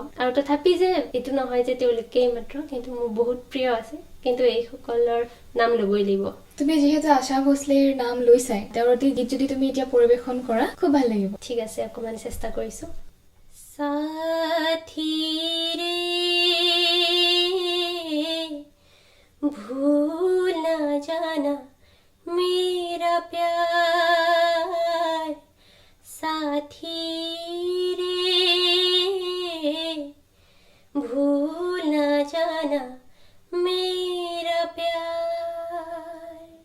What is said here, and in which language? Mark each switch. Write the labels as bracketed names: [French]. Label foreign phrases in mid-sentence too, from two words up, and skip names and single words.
[Assamese] আৰু তথাপি যে এইটো নহয় যে তেওঁলোকেই মাত্ৰ, কিন্তু মোৰ বহুত প্ৰিয় আছে, কিন্তু এইসকলৰ নাম ল'বই লাগিব। তুমি যিহেতু আশা ভোছলেৰ নাম লৈছাই, তেওঁৰ এটি গীত যদি তুমি এতিয়া পৰিৱেশন কৰা খুব ভাল লাগিব। ঠিক আছে, অকণমান চেষ্টা কৰিছোঁ। [Hindi] साथी रे भूल न जाना मेरा प्यार साथी रे, भूल न जाना मेरा प्यार।